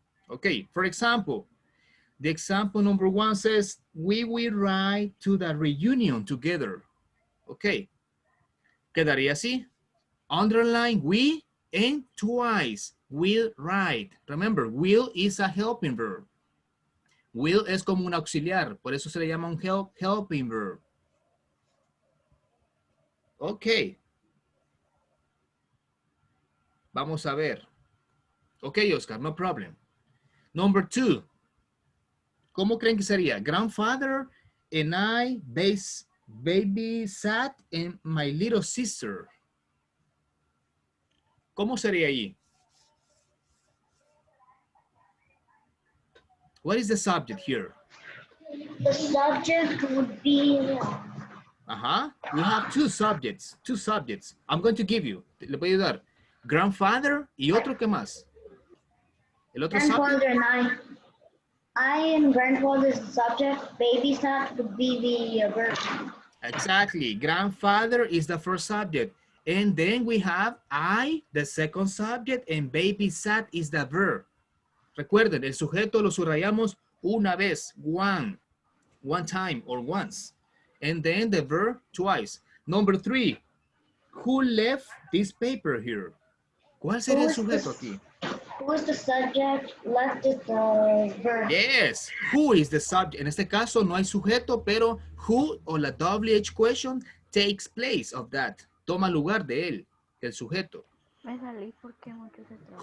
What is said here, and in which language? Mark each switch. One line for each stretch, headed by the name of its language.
English: Okay, for example, the example number 1 says, we will ride to the reunion together. Okay,
Spanish: quedaría así.
English: Underline we and twice, will ride. Remember, will is a helping verb.
Spanish: Will es como un auxiliar, por eso se le llama un helping verb.
English: Ok.
Spanish: Vamos a ver. Ok, Oscar,
English: no problem. Number 2.
Spanish: ¿Cómo creen que sería?
English: Grandfather and I babysat and my little sister.
Spanish: ¿Cómo sería ahí?
English: What is the subject here? The subject would be We have two subjects. I'm going to give you.
Spanish: Le voy a dar. Grandfather y otro que más. El otro subject.
English: grandfather and I and grandfather is the subject. Babysat would be the verb. Exactly. Grandfather is the first subject. And then we have I, the second subject, and babysat is the verb.
Spanish: Recuerden, el sujeto lo subrayamos una vez,
English: one time or once. And then the verb twice. Number 3, who left this paper here?
Spanish: ¿Cuál sería el sujeto aquí?
English: Who is the subject? Left is the verb. Yes, who is the subject?
Spanish: En este caso no hay sujeto, pero
English: who o la WH question takes place of that.
Spanish: Toma lugar de él, el sujeto. Me salí porque mucho se trabó.